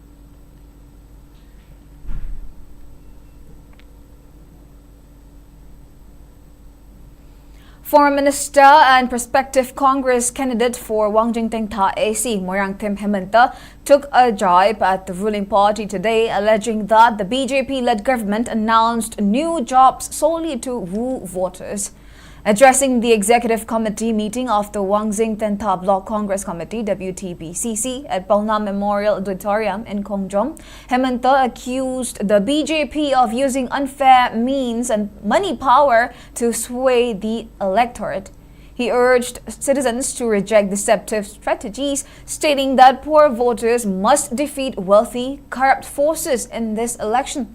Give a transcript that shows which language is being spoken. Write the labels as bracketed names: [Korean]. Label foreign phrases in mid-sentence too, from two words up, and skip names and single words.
[English] Former Minister and prospective Congress candidate for Wangjing Tengtha AC, Moirangthem Hemanta, took a jibe at the ruling party today, alleging that the BJP-led government announced new jobs solely to woo voters. Addressing the Executive Committee meeting of the Wangjing Tengtha Block Congress Committee (WTBCC) at Pauna Memorial Auditorium in Kongjom, Hemanta accused the BJP of using unfair means and money power to sway the electorate. He urged citizens to reject deceptive strategies, stating that poor voters must defeat wealthy, corrupt forces in this election.